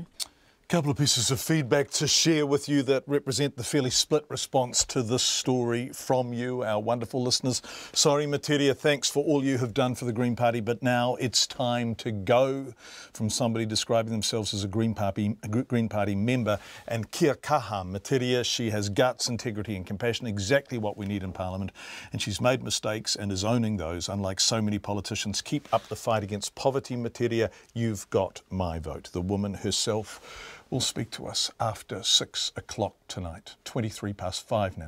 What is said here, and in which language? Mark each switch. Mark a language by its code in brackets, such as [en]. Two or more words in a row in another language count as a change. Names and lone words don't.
[en] Couple of pieces of feedback to share with you that represent the fairly split response to this story from you, our wonderful listeners. Sorry, Matiria, thanks for all you have done for the Green Party, but now it's time to go. From somebody describing themselves as a Green Party member. [mi] And kia kaha, Matiria, [en] she has guts, integrity and compassion, exactly what we need in Parliament. And she's made mistakes and is owning those, unlike so many politicians. Keep up the fight against poverty, Matiria. You've got my vote. The woman herself will speak to us after 6 o'clock tonight, 5:23 now.